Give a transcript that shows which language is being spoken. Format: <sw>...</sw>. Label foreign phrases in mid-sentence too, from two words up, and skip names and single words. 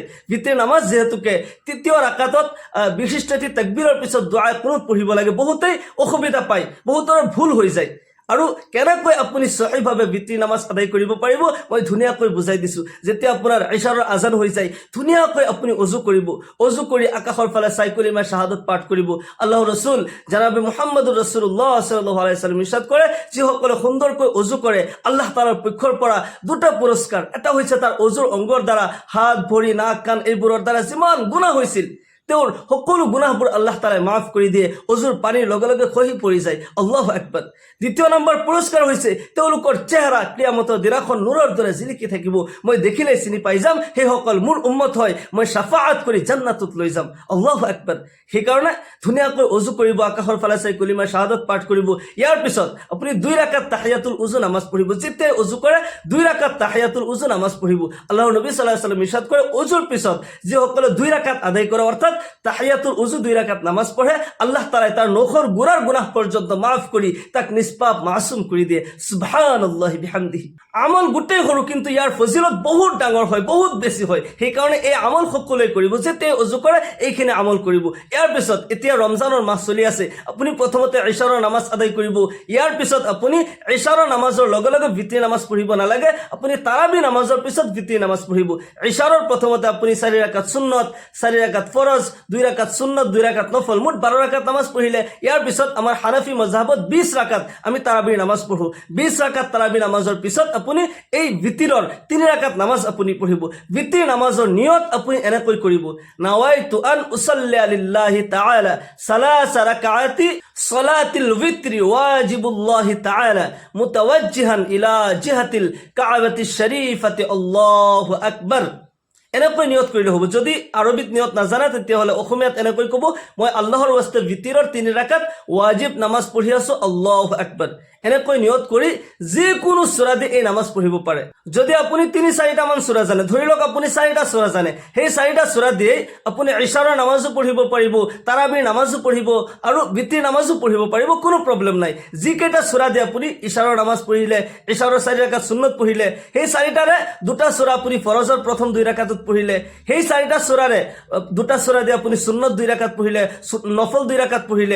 <as>বিতিৰ নামাজ যিহেতুকে 3য় ৰাকাতত বিশিষ্ট এটি তাকবীৰৰ পিছত দুআ কুনুত পঢ়িব লাগে, বহুতেই অসুবিধা পায়, বহুতৰ ভুল হৈ যায়। আৰু কেনেকৈ আপুনি সহিভাৱে বিতিৰ নামাজ আদায় কৰিব পাৰিব মই ধুনীয়াকৈ বুজাই দিছোঁ। যেতিয়া আপোনাৰ ইশাৰৰ আজান হৈ যায়, ধুনীয়াকৈ আপুনি অজু কৰিব, অজু কৰি আকাশৰ ফালে চাই কলিমা শাহাদত পাঠ কৰিব। আল্লাহৰ ৰাসূল জনাবে মুহাম্মদুৰ ৰাসূলুল্লাহ</as> <ar>صلى الله عليه وسلم</ar> <as>ইৰশাদ কৰে, যিসকলে সুন্দৰকৈ অজু কৰে আল্লাহ তাআলাৰ পক্ষৰ পৰা 2টা পুৰস্কাৰ। এটা হৈছে তাৰ অজুৰ অংগৰ দ্বাৰা হাত ভৰি নাক কাণ এইবোৰৰ দ্বাৰা যিমান গুনাহ হৈছিল তেওঁৰ সকলো গুনাহবোৰ আল্লাহ তাআলাই মাফ কৰি দিয়ে, অজুৰ পানীৰ লগে লগে খহি পৰি যায়।</as> <ar>الله أكبر.</ar> <as>2য় নম্বৰ পুৰস্কাৰ হৈছে তেওঁলোকৰ চেহাৰা কিয়ামতৰ দিনাখন নূৰৰ দৰে জিলিকি থাকিব। মই দেখিলে চিনি পাই যাম সেইসকল মোৰ উম্মত হয়, মই শাফাআত কৰি জান্নাতত লৈ যাম।</as> <ar>الله أكبر.</ar> <as>সেইকাৰণে ধুনীয়াকৈ অজু কৰিব, আকাশৰ ফালে চাই কলিমা শাহাদত পাঠ কৰিব। ইয়াৰ পিছত আপুনি 2 ৰাকাত</as> <ar>تحية الوضوء</ar> <as>নামাজ পঢ়িব। যেতিয়াই অজু কৰে 2 ৰাকাত</as> <ar>تحية الوضوء</ar> <as>নামাজ পঢ়িব। আল্লাহৰ নবী</as> <ar>صلى الله عليه وسلم</ar> <as>ইৰশাদ কৰে, অজুৰ পিছত যিসকলে 2 ৰাকাত আদায় কৰে, অৰ্থাৎ</as> <ar>تحية الوضوء</ar> <as>2 ৰাকাত নামাজ পঢ়ে, আল্লাহ তাআলাই তাৰ নখৰ গোড়াৰ গুনাহ পৰ্যন্ত মাফ কৰি তাক নিষ্পাপ মাসুম কৰি দিয়ে।</as> <ar>سبحان الله وبحمده.</ar> <as>আমল গোটেই সৰু, কিন্তু ইয়াৰ ফজিলত বহুত ডাঙৰ হয়, বহুত বেছি হয়। সেইকাৰণে এই আমল সকলোৱে কৰিব। যেতিয়া অজু কৰে এইখিনি আমল কৰিব। ইয়াৰ পিছত এতিয়া ৰমজানৰ মাহ চলি আছে, আপুনি প্ৰথমতে ইশাৰৰ নামাজ আদায় কৰিব। ইয়াৰ পিছত আপুনি ইশাৰৰ নামাজৰ লগে লগে বিতিৰ নামাজ পঢ়িব নালাগে, আপুনি তাৰাবি নামাজৰ পিছত বিতিৰ নামাজ পঢ়িব। ইশাৰৰ প্ৰথমতে আপুনি 4 ৰাকাত সুন্নত, 4 ৰাকাত ফৰজ, 2 ৰাকাত সুন্নত, 2 ৰাকাত নফল, মুঠ 12 ৰাকাত নামাজ পঢ়িলে। ইয়াৰ পিছত আমাৰ হানাফি মজহাবত 20 ৰাকাত আমি তাৰাবিৰ নামাজ পঢ়ো। 20 ৰাকাত তাৰাবিৰ নামাজৰ পিছত আপুনি এই বিতিৰৰ 3 ৰাকাত নামাজ আপুনি পঢ়িব। বিতিৰ নামাজৰ নিয়ত আপুনি এনেকৈ কৰিব,</as> <ar>نويت أن أصلي لله تعالى ثلاث ركعات صلاة الوتر واجب الله تعالى متوجها إلى جهة الكعبة الشريفة الله أكبر.</ar> <as>এনেকৈ নিয়ত কৰিলে হ'ব। যদি আৰবিত নিয়ত নাজানে তেতিয়াহ'লে অসমীয়াত এনেকৈ ক'ব, মই আল্লাহৰ ৱাস্তে বিতিৰৰ 3 ৰাকাত ৱাজিব নামাজ পঢ়ি আছোঁ,</as> <ar>الله أكبر.</ar> <as>এনেকৈ নিয়ত কৰি যিকোনো সূৰা দি এই নামাজ পঢ়িব পাৰে। যদি আপুনি 3-4টা মান সূৰা জানে, ধৰি লওক আপুনি 4টা সূৰা জানে, সেই 4টা সূৰা দিয়ে আপুনি ইশাৰৰ নামাজো পঢ়িব পাৰিব, তাৰাবিৰ নামাজো পঢ়িব আৰু বিতিৰ নামাজো পঢ়িব পাৰিব, কোনো প্ৰব্লেম নাই। যিকেইটা সূৰা দিয়ে আপুনি ইশাৰৰ নামাজ পঢ়িলে, ইশাৰৰ 4 ৰাকাত সুন্নত পঢ়িলে, সেই 4টাৰে 2টা সূৰা আপুনি ফৰজৰ প্ৰথম 2 ৰাকাতত পঢ়িলে, সেই 4টা সূৰাৰে 2টা সূৰা দিয়ে আপুনি সুন্নত 2 ৰাকাত পঢ়িলে, নফল 2 ৰাকাত পঢ়িলে।</as>